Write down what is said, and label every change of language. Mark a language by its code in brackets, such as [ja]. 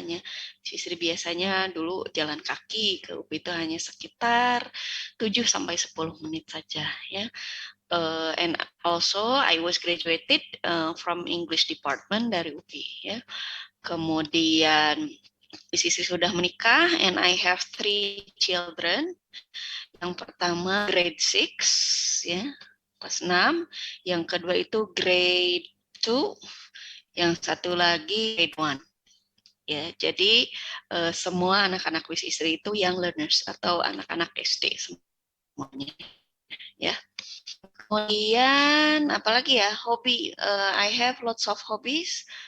[id] Hanya Sisri biasanya dulu jalan kaki ke UPI itu hanya sekitar 7 sampai 10 menit saja ya. [en] And also I was graduated from English department [id] dari UPI ya. Kemudian Sisi sudah menikah [en] and I have 3 children. [id] Yang pertama grade 6 ya, kelas 6. Yang kedua itu grade 2. Yang satu lagi grade 1. Ya, jadi semua anak-anak Wis Isri itu young learners atau anak-anak SD semuanya ya. Kemudian apalagi ya, hobi, [en] I have lots of hobbies.